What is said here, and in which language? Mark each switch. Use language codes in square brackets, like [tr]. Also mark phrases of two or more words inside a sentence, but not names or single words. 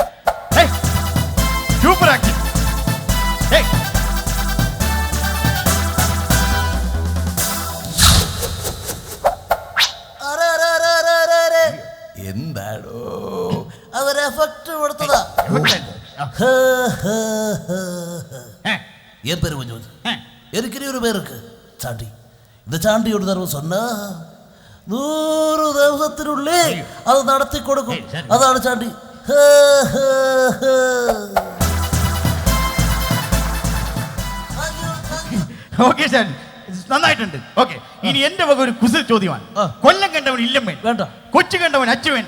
[en] super action. [ml] എന്താടോ അതൊരു എഫക്ട് കൊടുത്തതാ. [ta] என் பேர் மஞ்சள். இருக்கிற ஒரு பேருக்கு சாண்டி. இந்த சாண்டியோட தர்ம சொன்னா [ml] 100 ദിവസത്തിനുള്ളിൽ അത് നടത്തി കൊടുക്കും. അതാണ് ചാണ്ടി. ഓക്കെ സാർ, നന്നായിട്ടുണ്ട്. ഓക്കെ, ഇനി എന്റെ വക ഒരു കുസൃ ചോദ്യമാണ്. കൊല്ലം കണ്ടവൻ ഇല്ലം വേണ്ട, കൊച്ചു കണ്ടവൻ അച്ചു വേണ്ട.